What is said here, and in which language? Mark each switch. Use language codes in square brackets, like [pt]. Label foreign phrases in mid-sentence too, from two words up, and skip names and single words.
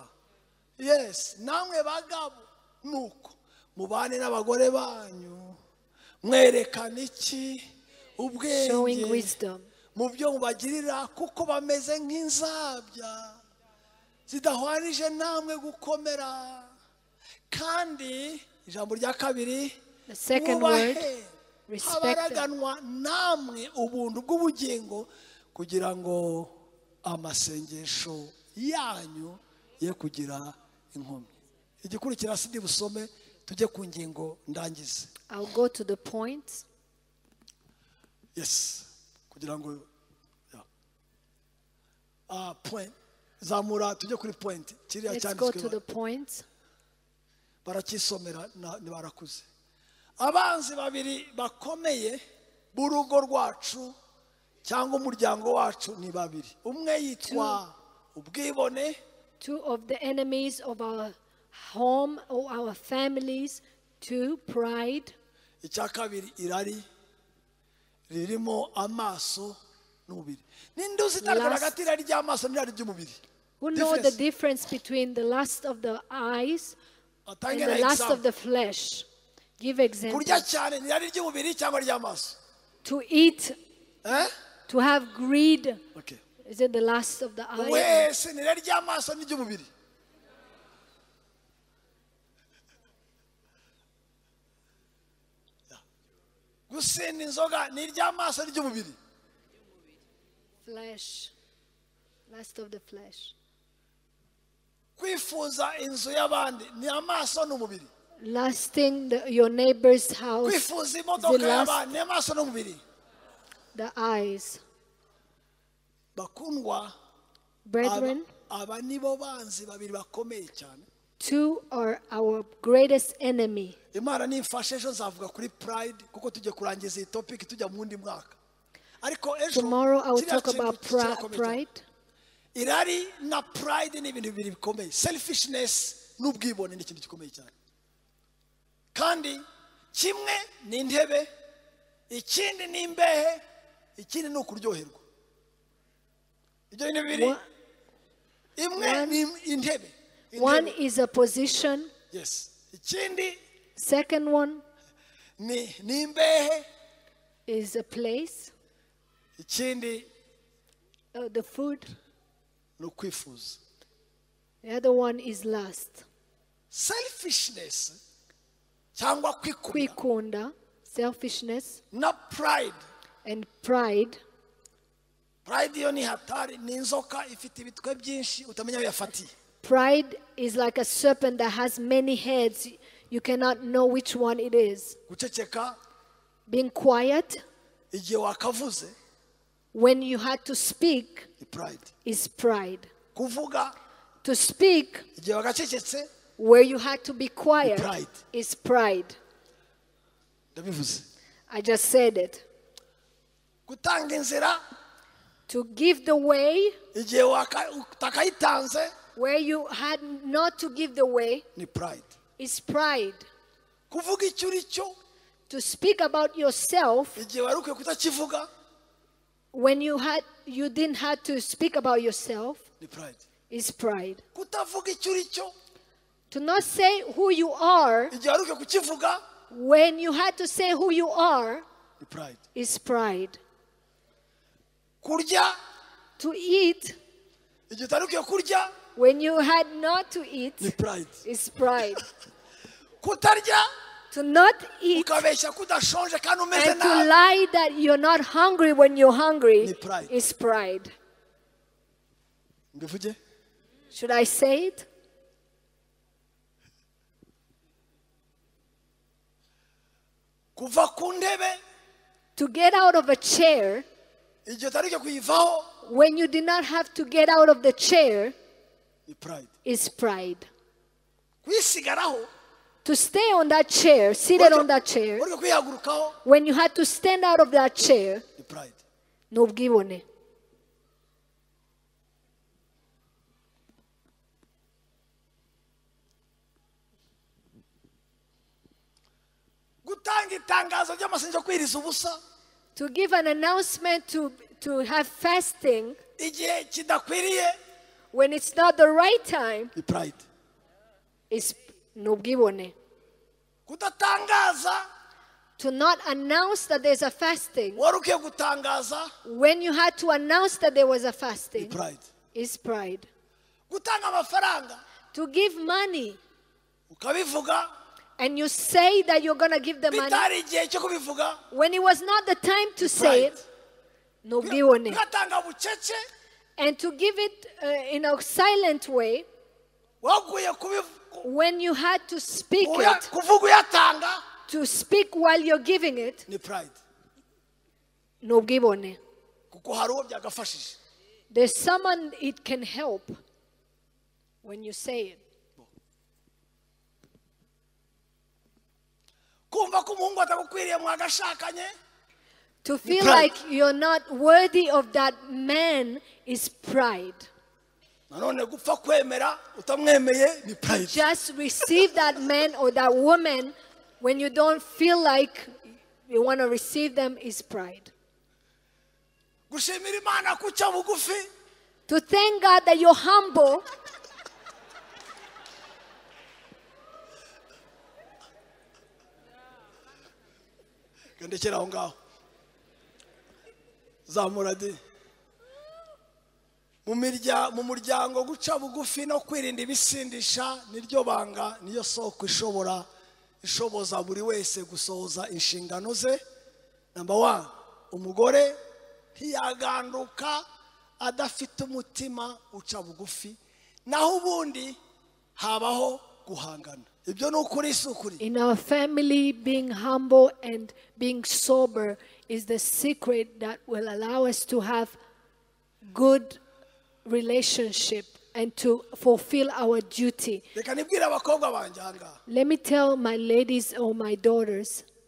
[rw] Yes, namwe bagabo nuko mubane n'abagore banyu mwerekana iki? Ubwenge mu byo mubagirira kuko bameze nk'inzabya zidahwanije namwe gukomera. Kandi ijambo rya kabiri, [en] the second word, [rw] habaraganwa namwe ubuntu bw'ubugingo kugira ngo amasengesho yanyu ye kugira inkomyi. Igikurikira sindi busome tujye ku ngingo ndangize. [en] I'll go to the point. Yes. [rw] Kugira ngo point zamura tujye kuri point. [en] Let's go to the point. [rw] Barakisomera barakuze. Abanzi babiri bakomeye b'urugo rwacu cyangwa umuryango wacu ni babiri. Umwe yitwa ubwibone. [en] Two of the enemies of our home or our families. Two, pride. [rw] Icya kabiri irari ririmo amaso n'umubiri. Ninde uzitandukanya hagati y'irari ry'amaso n'irari ry'umubiri? [en] Who know the difference between the lust of the eyes and the lust of the flesh? Give example. [rw] Kurya cyane ni irari ry'umubiri cyangwa ry'amaso? [en] To eat, to have greed. Okay. Is it the lust of the eye? [rw] Wese ni irari ry'amaso n'iry'umubiri. Gusinda inzoga ni iry'amaso n'iry'umubiri. [en] Flesh. Lust of the flesh. [rw] Kwifuza inzu y'abandi ni amaso n'umubiri. [en] Lusting your neighbor's house. [rw] Kwifuza imodoka y'abandi ni amaso n'umubiri. [en] The eyes. [rw] Bakundwa, [en] brethren, [rw] aba nibo banzi babiri bakomeye cyane. [en] Two are our greatest enemy. [rw] Imana nimfashe ejo nzavuga kuri pride kuko tujye kurangiza iyi topic tujya mu wundi mwaka. Ariko ejo [en] Tomorrow I will talk about pride. [rw] Irari na pride ni ibintu bibiri bikomeye. Selfishness n'ubwibone ni ikintu gikomeye cyane. Kandi kimwe ni intebe, ikindi ni imbehe, ikindi ni ukuryoherwa. Ibyo ni bibiri. Imwe ni intebe. [en] One is a position. [rw] Yes. Ikindi. [en] Second one. [rw] Ni imbehe. [en] Is a place. [rw] Ikindi. [en] The food. [rw] No kwifuza. [en] The other one is lust. Selfishness. [rw] Cyangwa kwikunda. Selfishness. Na pride. [en] And pride. [rw] Pride yo ni hatari, ni inzoka ifite ibitwe byinshi utamenya yafatiye. [en] Pride is like a serpent that has many heads. You cannot know which one it is. [rw] Guceceka. [en] Being quiet. [rw] Igihe wakavuze. [en] When you had to speak. Pride. Is pride. [rw] Kuvuga. [en] To speak. [rw] Igihe wakacecetse. [en] Where you had to be quiet. Pride. Is pride. [rw] Ndabivuze. [en] I just said it. [rw] Gutanga inzira. [en] To give the way. [rw] Igihe utakayitanze. [en] Where you had not to give the way. [rw] Ni pride. [en] Is pride. [rw] Kuvuga icyo uri cyo. [en] To speak about yourself. [rw] Igihe waruke kutakivuga. [en] When you didn't have to speak about yourself. [rw] Ni pride. [en] Is pride. [rw] Kutavuga icyo uri cyo. [en] To not say who you are. [rw] Igihe waruke kukivuga. [en] When you had to say who you are. [rw] Ni pride. [en] Is pride. [rw] Kurya. [en] To eat. [rw] Igihe utaruke kurya. [en] When you had not to eat. [rw] Ni pride. [en] Is pride. [rw] Kutarya. [en] To not eat. [rw] Ukabeshya kudashonje kandi umeze nabi. [en] And to lie that you're not hungry when you're hungry. [rw] Ni pride. [en] Is pride. [rw] Mbivuge? [en] Should I say it? [rw] Kuva ku ntebe. [en] To get out of a chair. [rw] Igihe utaruke kuyivaho. [en] When you did not have to get out of the chair. Pride. Is pride. [rw] Kwisigaraho. [en] To stay on that chair, seated on that chair. When you had to stand out of that chair. Pride. [rw] N'ubwibone. Gutanga itangazo ry'amasengesho kwiriza ubusa. [en] To give an announcement to have fasting. [rw] Igihe kidakwiriye. [en] When it's not the right time. Pride. [rw] Is n'ubwibone. Kudatangaza. [en] To not announce that there's a fasting. [rw] Waruke gutangaza. [en] When you had to announce that there was a fasting. Pride. Is pride. [rw] Gutanga amafaranga. [en] To give money. [rw] Ukabivuga. [en] And you say that you're going to give the money. [rw] Bitari igihe cyo kubivuga. [en] When it was not the time to say it. [rw] N'ubwibone. Gatanga bucece. [en] And to give it in a silent way. When you had to speak it. To speak while you're giving it. [rw] Ni pride. N'ubwibone. Kuko hari uwo byagafashije. [en] There's someone it can help when you say it. [rw] Kumva ko umuhungu atagukwiriye mwagashakanye. [en] To feel like you're not worthy of that man is pride. [rw] Nanone gupfa kwemera utamwemeye ni pride. [en] Just receive that man or that woman when you don't feel like you want to receive them is pride. [rw] Gushimira Imana kuca bugufi. [en] To thank God that you're humble. [rw] Kandekera aho ngaho. Zamuradi. Mu muryango guca bugufi no kwirinda ibisindisha niryo banga niyo soko ishoboza buri wese gusohoza inshingano ze. Number 1, umugore ntiyaganduka adafite umutima uca bugufi, naho ubundi habaho guhangana. Ibyo n'ukuri sukuri. [en] In our family, being humble and being sober is the secret that will allow us to have good relationship and to fulfill our duty. Let me tell my ladies or my daughters.